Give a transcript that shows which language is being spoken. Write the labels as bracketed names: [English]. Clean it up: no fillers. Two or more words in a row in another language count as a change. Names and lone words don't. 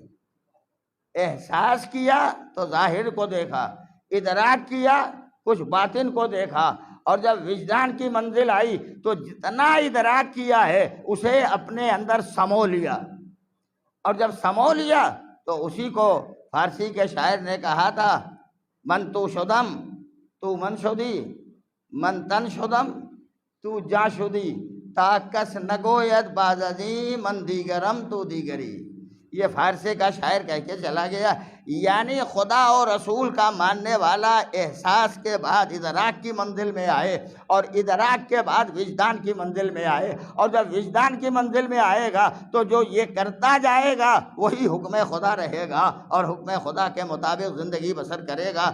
[Urdu] احساس کیا تو ظاہر کو دیکھا، ادراک کیا کچھ باطن کو دیکھا، اور جب وجدان کی منزل آئی تو جتنا ادراک کیا ہے اسے اپنے اندر سمو لیا، اور جب سمو لیا تو اسی کو فارسی کے شاعر نے کہا تھا، [Persian] من تو شدم تو من شدی، من تن شدم تو جا شدی، تا کس نگوید باز ازی من دیگرم تو دیگری۔ [Urdu] یہ فارسی کا شاعر کہہ کے چلا گیا، یعنی خدا اور رسول کا ماننے والا احساس کے بعد ادراک کی منزل میں آئے، اور ادراک کے بعد وجدان کی منزل میں آئے، اور جب وجدان کی منزل میں آئے گا تو جو یہ کرتا جائے گا وہی حکم خدا رہے گا، اور حکم خدا کے مطابق زندگی بسر کرے گا۔